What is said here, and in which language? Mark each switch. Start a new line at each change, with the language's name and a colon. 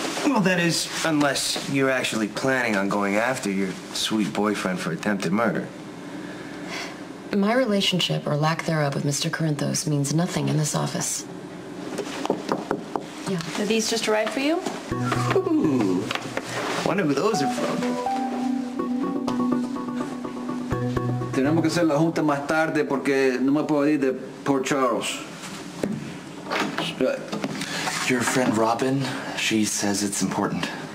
English: Well, that is, unless you're actually planning on going after your sweet boyfriend for attempted murder. My relationship, or lack thereof, with Mr. Corinthos means nothing in this office. Yeah. Did these just arrive for you? Ooh. Wonder who those are from.
Spanish: Tenemos que hacer la junta más tarde porque no me puedo ir de Port Charles.
English: Your friend Robin, she says it's important.